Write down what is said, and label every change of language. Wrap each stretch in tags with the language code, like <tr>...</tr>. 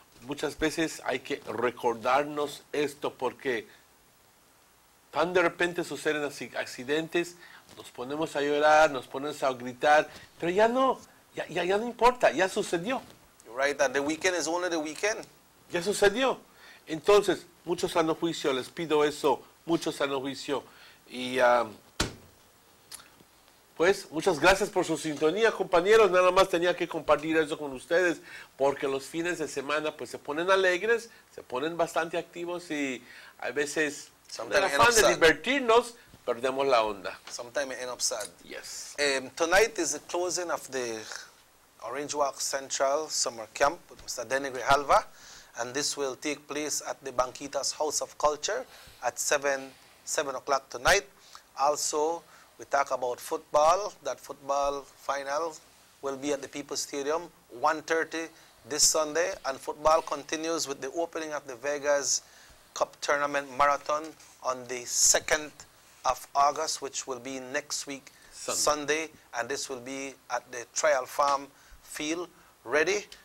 <es>Muchas veces hay que recordarnos esto porque tan de repente suceden accidentes, nos ponemos a llorar, nos ponemos a gritar, pero ya no importa, ya sucedió.</es> <en>Right, that the weekend is only the weekend.</en> <es>Ya sucedió. Entonces, mucho sano juicio, les pido eso, mucho sano juicio. Y pues, muchas gracias por su sintonía, compañeros. Nada más tenía que compartir eso con ustedes, porque los fines de semana pues se ponen alegres, se ponen bastante activos y a veces, de afán de divertirnos, perdemos la onda.</es> <en>Sometimes it ends up sad. Yes. Tonight is the closing of the Orange Walk Central Summer Camp with Mr. Denny Grijalva, and this will take place at the Banquitas House of Culture at 7 o'clock tonight. Also, we talk about football. That football final will be at the People's Stadium, 1:30 this Sunday, and football continues with the opening of the Vegas Cup Tournament Marathon on the 2nd of August, which will be next week, Sunday, and this will be at the Trial Farm Field, ready.</en>